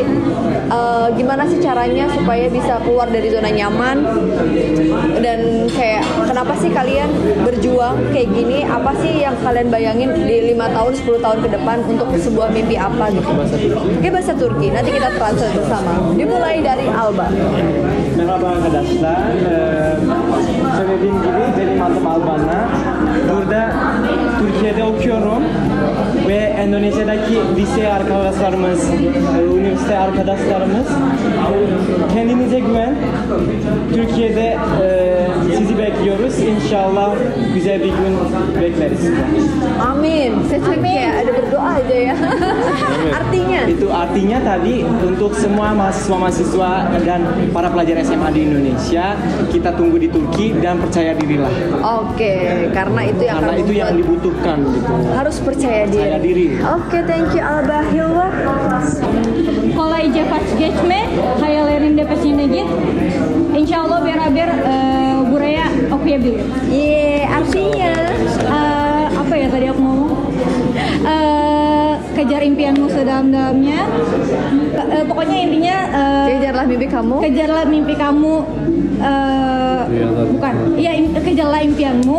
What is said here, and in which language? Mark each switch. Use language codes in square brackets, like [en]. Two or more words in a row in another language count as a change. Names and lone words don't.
[id] Gimana sih caranya supaya bisa keluar dari zona nyaman dan kayak kenapa sih kalian berjuang kayak gini? Apa sih yang kalian bayangin di 5 tahun 10 tahun ke depan untuk sebuah mimpi apa gitu? Oke, bahasa Turki. Nanti kita translate bersama. Dimulai dari Alba. [tr] Merhaba arkadaşlar. Söylediğim gibi benim adım Albana. Burada Türkiye'de okuyorum ve Endonezya'daki lise arkadaşlarımız, üniversite arkadaşlarımız kendinize güven. Türkiye'de sizi bekliyoruz. İnşallah güzel bir gün bekleriz sizi. Amin. [id] Saya cuma kayak ada berdoa aja ya. Artinya? Itu artinya tadi untuk semua mahasiswa-mahasiswa dan para pelajar SMA di Indonesia, kita tunggu di Turki dan percaya dirilah. Oke, karena itu yang Karena akan itu yang membuat- dibutuhkan gitu. harus percaya diri. Percaya diri. Oke, [en] thank you Alba. Hilwa. [tr] Kolayca geçme, hayallerinde peşine git. İnşallah beraber buraya okuyabilir. [id] Artinya Apa ya tadi aku ngomong? Kejar impianmu sedalam-dalamnya. Pokoknya intinya kejarlah mimpi kamu. kejarlah mimpi kamu. Bukan, iya kejarlah impianmu.